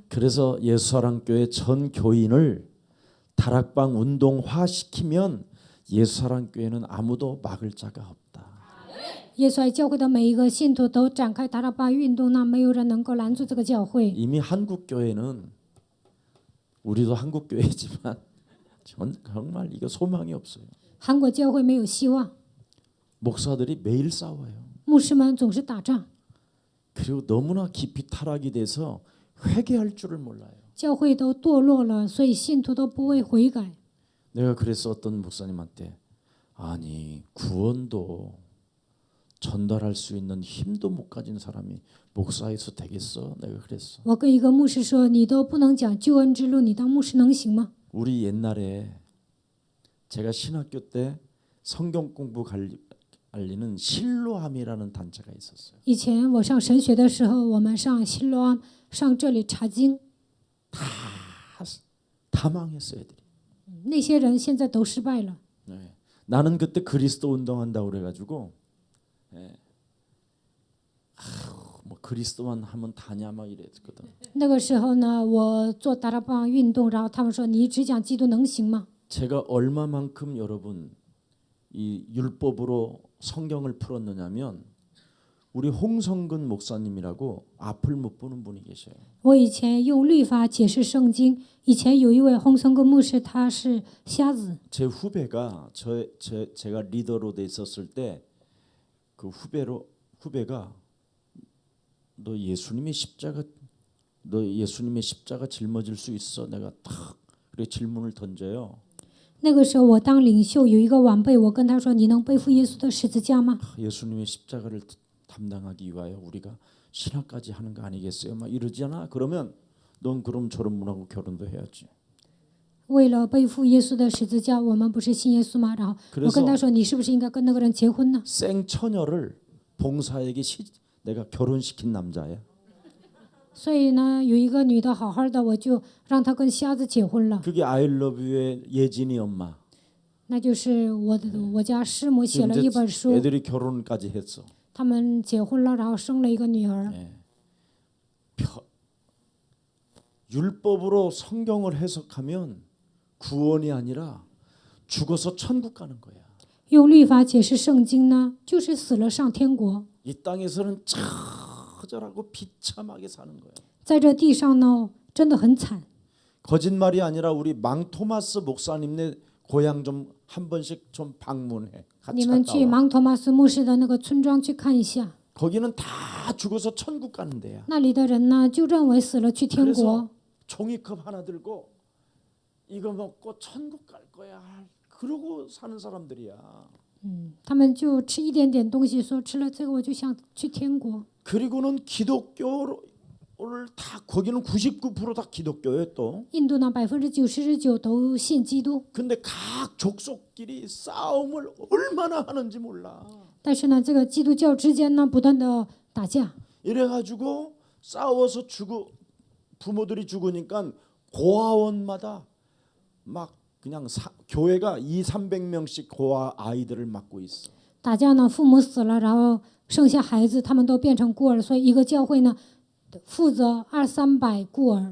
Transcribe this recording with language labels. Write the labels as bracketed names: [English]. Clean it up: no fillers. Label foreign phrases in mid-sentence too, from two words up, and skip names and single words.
[Korean] 그래서 예수사랑교회 전 교인을 다락방 운동화시키면 예수사랑교회는 아무도 막을 자가 없다. [Chinese] 耶稣爱教会的每一个信徒都展开达拉巴运动，那没有人能够拦住这个教会。 [Korean] 이미 한국교회는 우리도 한국교회지만 정말 이거 소망이 없어요. [Chinese] 韩国教会没有希望， [Korean] 목사들이 매일 싸워요. [Chinese] 牧师们总是打仗， [Korean] 그리고 너무나 깊이 타락이 돼서 회개할 줄을 몰라요. [Chinese] 教会都堕落了，所以信徒都不会悔改。 [Korean] 내가 그래서 어떤 목사님한테 아니 구원도 전달할 수 있는 힘도 못 가진 사람이 목사에서 되겠어? 내가 그랬어. [Chinese] 我跟一个牧师说：“你都不能讲救恩之路，你当牧师能行吗？” [Korean] 우리 옛날에 제가 신학교 때 성경 공부 알리는 실로암이라는 단체가 있었어요. [Chinese] 以前我上神学的时候，我们上希罗安，上这里查经， [Korean] 다 망했어 애들이. [Chinese] 那些人现在都失败了。 [Korean] 네. 나는 그때 그리스도 운동한다고 그래가지고 뭐 그리스도만 하면 다냐 막 이랬거든. [Chinese] 那个时候呢，我做达拉邦运动，然后他们说：“你只讲基督能行吗？” [Korean] 제가 얼마만큼 여러분 이 율법으로 성경을 풀었느냐면 우리 홍성근 목사님이라고 앞을 못 보는 분이 계셔요. [Chinese] 我以前用律法解释圣经，以前有一位洪森根牧师，他是瞎子。 [Korean] 제 후배가 제가 리더로 돼 있었을 때 그 후배가 너 예수님의 십자가 짊어질 수 있어? 내가 탁 그렇게 질문을 던져요. [Chinese] 那个时候我当领袖，有一个晚辈，我跟他说：“你能背负耶稣的十字架吗？” [Korean] 예수님의 십자가를 담당하기 위하여 우리가 신학까지 하는 거 아니겠어요? 막 이러잖아. 그러면 넌 그럼 저런 분하고 결혼도 해야지. [Chinese] 为了背负耶稣的十字架，我们不是信耶稣吗？然后我跟他说：“你是不是应该跟那个人结婚呢？” [Korean] 생처녀를 봉사에게 내가 결혼시킨 남자야. [Chinese] 所以呢，有一个女的好好的，我就让她跟瞎子结婚了。 [Korean] 그게 I Love You의 예진이 엄마. [Chinese] 那就是我家师母写了一本书， [Korean] 애들이 결혼까지 했어. [Chinese] 他们结婚了，然后生了一个女儿。 [Korean] 율법으로 성경을 해석하면 구원이 아니라 죽어서 천국 가는 거야. [Chinese] 用律法解释圣经呢，就是死了上天国。 [Korean] 이 땅에서는 처절하고 비참하게 사는 거야. [Chinese] 在这地上呢，真的很惨。 [Korean] 거짓말이 아니라 우리 망 토마스 목사님네 고향 좀 한 번씩 좀 방문해. [Chinese] 你 [Korean] 같이 [Chinese] 们 [Korean] 갔다 [Chinese] 去 [Korean] 와. [Chinese] 芒托马斯牧师的那个村庄去看一下， [Korean] 거기는 다 죽어서 천국 가는 데야. [Chinese] 那里的人呢，就认为死了去天国。 [Korean] 종이컵 하나 들고 이거 먹고 천국 갈 거야. 그러고 사는 사람들이야. [Chinese] 他们就吃一点点东西，说吃了这个我就想去天国。 [Korean] 그리고는 기독교를 다 거기는 99% 다 기독교예요 또. [Chinese] 印度呢99%都信基督， [Korean] 근데 각 족속끼리 싸움을 얼마나 하는지 몰라. [Chinese] 但是呢，这个基督教之间呢不断的打架， [Korean] 이래가지고 싸워서 부모들이 죽으니까 고아원마다 막 그냥 교회가 200~300명씩 고아 아이들을 맡고 있어. [Chinese] 打架呢，父母死了，然后剩下孩子，他们都变成孤儿，所以一个教会呢负责200~300孤儿。